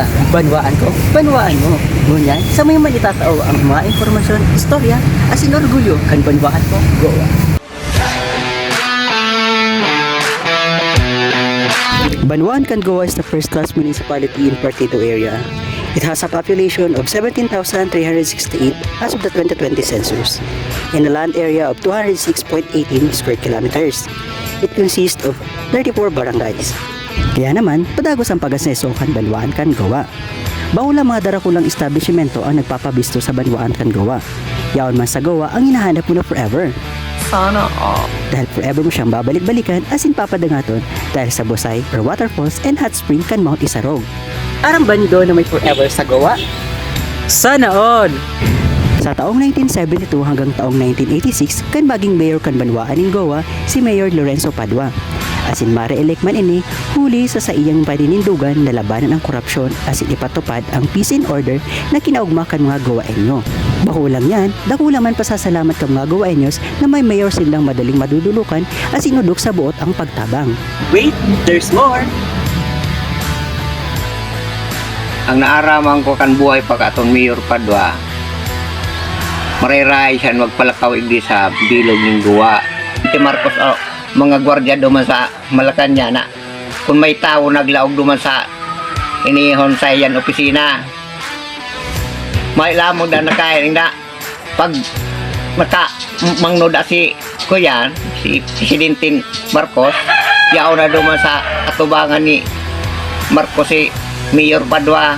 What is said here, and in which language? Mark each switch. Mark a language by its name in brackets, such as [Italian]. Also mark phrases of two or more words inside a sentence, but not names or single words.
[Bikol] Banwaan ko, banwaan mo. Ngunyan, sa may man itatao ang mga informasyon, istorya, [English] as in [Bikol] orgulyo, kan banwaan ko, Goa. [English] Banwaan kan Goa is the first-class municipality in Partido area. It has a population of 17,368 as of the 2020 census, in a land area of 206.18 square kilometers. It consists of 34 barangays. [Bikol] Kaya naman, padagos ang pag-aseso kan Banwaan kan Goa. Bawala mga darakulang establishmento ang nagpapabisto sa Banwaan kan Goa. Yaon man sa Goa ang hinahanap mo na forever. [Filipino] Sana all. [Bikol] Dahil forever mo siyang babalik-balikan as in papadangaton dahil sa Busay or [English] waterfalls and hot spring [Bikol] kan Mount Isarog. Arang bando na may forever sa Goa? [Filipino] Sana all! [Bikol] Sa taong 1972 hanggang taong 1986, kan maging mayor kan Banwaan in Goa si Mayor Lorenzo Padua. Asin mare-elect man ini, huli sa iyang paninindugan na labanan ang korupsyon asin ipatupad ang [English] peace and order [Bikol] na kinaugma kan mga Goaenyo. Bakulang yan, dakulang man pasasalamat kan mga Goaenyos na may mayor silang madaling madudulukan asin udok sa buot ang pagtabang. [English] Wait, there's more! [Bikol] Ang naaraman ko kan buhay pagkaton Mayor Padua, mariray siya magpalakaw igdi sa bilog ng Goa. Si Marcos, mga gwardiya duman sa Malacanang na kung may tao naglaog duman sa inihon sa yan opisina, may lamang na nakahiring na pag mangnoda si Kuyan, si Presidente Marcos, yaw na duman sa katubangan ni Marcos si Mayor Padua.